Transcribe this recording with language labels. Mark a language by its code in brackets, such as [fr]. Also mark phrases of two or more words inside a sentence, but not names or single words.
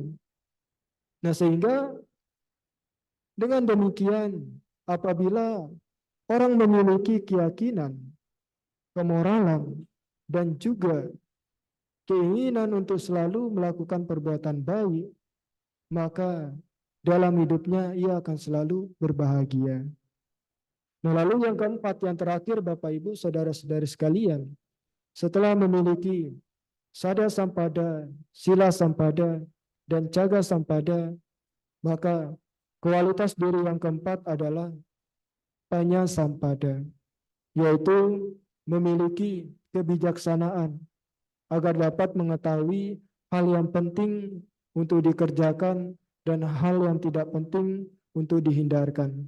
[id] Nah, sehingga dengan demikian, apabila orang memiliki keyakinan, kemoralan, dan juga keinginan untuk selalu melakukan perbuatan baik, maka dalam hidupnya ia akan selalu berbahagia. Nah, lalu yang keempat, yang terakhir, Bapak Ibu, saudara-saudari sekalian, setelah [pi] memiliki sada sampada, sila sampada, [id] dan [pi] jaga sampada, [id] maka kualitas diri yang keempat adalah [pi] panya sampada, [id] yaitu memiliki kebijaksanaan agar dapat mengetahui hal yang penting untuk dikerjakan dan hal yang tidak penting untuk dihindarkan.